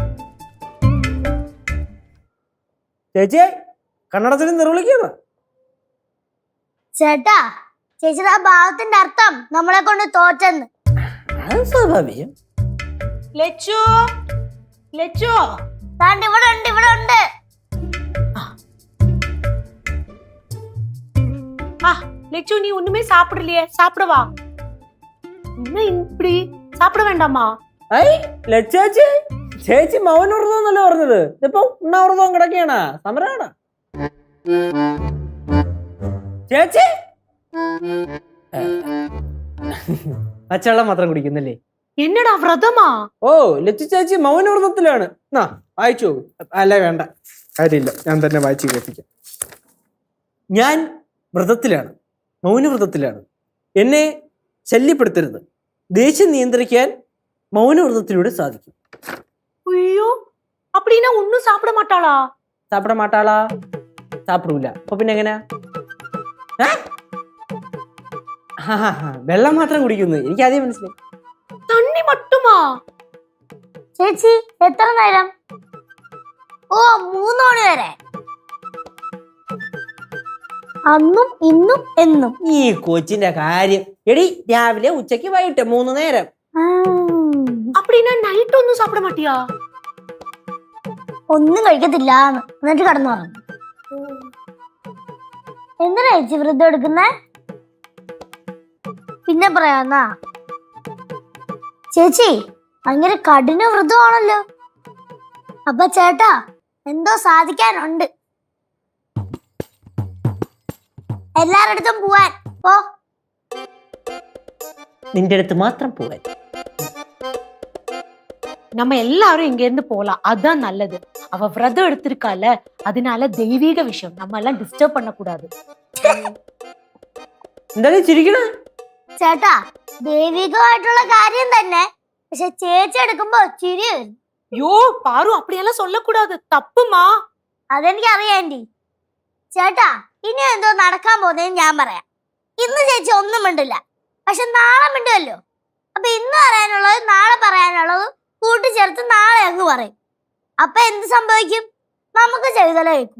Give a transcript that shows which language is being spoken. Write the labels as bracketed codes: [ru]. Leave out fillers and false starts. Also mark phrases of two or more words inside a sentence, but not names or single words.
[ml] ചേച്ചിയെ കന്നഡത്തിൽ നിർവിളിക്കുന്ന ചേട്ടാ. ചേച്ചിയുടെ ആ ഭാവത്തിന്റെ അർത്ഥം നമ്മളെ കൊണ്ട് തോറ്റെന്ന്. സ്വാഭാവികം. [ta] லெச்சு லெச்சு [ml] താണ്ട് ഇവിടെ ഉണ്ട്, ഇവിടെ ഉണ്ട്. [ta] லெச்சு நீ ஒண்ணுமே சாப்பிடலையே, சாப்பிடவா? என்ன இப்படி சாப்பிட வேண்டாமா? [ml] ഐ ലച്ചാച്ചി, ചേച്ചി മൗനവ്രതം എന്നല്ലേ പറഞ്ഞത്? ഇതിപ്പോ ഉണ്ണാവ്രതം കിടക്കുകയാണ്. സമരാണ് ചേച്ചി. പച്ചവെള്ളം മാത്രം കുടിക്കുന്നല്ലേ? என்னடா വ്രതമാ? ഓ, ലച്ചു ചേച്ചി മൗനവ്രതത്തിലാണ്. വായിച്ചു. അല്ല വേണ്ട, കാര്യമില്ല, ഞാൻ തന്നെ വായിച്ചു കേൾപ്പിക്കാം. ഞാൻ വ്രതത്തിലാണ്, മൗനവ്രതത്തിലാണ്. എന്നെ ശല്യപ്പെടുത്തരുത്. ദേഷ്യം നിയന്ത്രിക്കാൻ മൗനവ്രതത്തിലൂടെ സാധിക്കും. [ta] ஐயோ, அப்படின்னா ஒன்னும் சாப்பிட மாட்டாளா? சாப்பிட மாட்டாளா? [ml] സാപ്പിടൂല. അപ്പൊ പിന്നെ എങ്ങനെയാ? വെള്ളം മാത്രം കുടിക്കുന്നു. എനിക്ക് ആദ്യം മനസ്സിലായി. [ta] தண்ணி மட்டுமா? [ml] ചേച്ചി എത്ര നേരം? ഓ, 3 മണി വരെ. അന്നും ഇന്നും എന്നും. ഈ കൊച്ചിന്റെ കാര്യം. എടി, രാവിലെ ഉച്ചക്ക് വൈകിട്ട് 3 നേരം. [ta] அப்படின்னா நைட் ஒன்னும் சாப்பிட மாட்டியா? [ml] ഒന്നും കഴിക്കത്തില്ല എന്നിട്ട് കടന്നു പറഞ്ഞു. എന്തിനാ ചേച്ചി വ്രതം എടുക്കുന്നേ? പിന്നെ പറയാന്നാ. ചേച്ചി ഭയങ്കര കഠിന വ്രതമാണല്ലോ. അപ്പൊ ചേട്ടാ എന്തോ സാധിക്കാനുണ്ട്. എല്ലാരടുത്തും പോവാൻ പോ. നിന്റെ അടുത്ത് മാത്രം പോവാൻ. [ta] நம்ம எல்லாரும் இங்க இருந்து போலாம், அதான் நல்லது. அவ விரதம் எடுத்திருக்கால, அதனால தெய்வீக விஷயம் நம்ம எல்லாம் டிஸ்டர்ப் பண்ண கூடாது. [ml] എന്തായാലും ചിരിക്കണേ? ചേട്ടാ ദൈവികമായിട്ടുള്ള കാര്യം തന്നെ, പക്ഷെ ചേച്ചി എടുക്കുമ്പോ ചിരി വരും. [ta] ஐயோ பாரு, அப்படியெல்லாம் சொல்லக்கூடாது, தப்புமா. [ml] അതെനിക്ക് അറിയാം ആന്റി. ചേട്ടാ ഇനി എന്തോ നടക്കാൻ പോകുന്നതെന്ന് ഞാൻ പറയാം. ഇന്ന് ചേച്ചി ഒന്നും മിണ്ടില്ല, പക്ഷെ നാളെ മിണ്ടുമല്ലോ. അപ്പൊ ഇന്ന് പറയാനുള്ളത് നാളെ പറയാനുള്ളത് കൂട്ടിച്ചേർത്ത് നാളെ അങ്ങ് പറയും. അപ്പൊ എന്ത് സംഭവിക്കും? നമുക്ക് ചെയ്തല കേൾക്കൂല.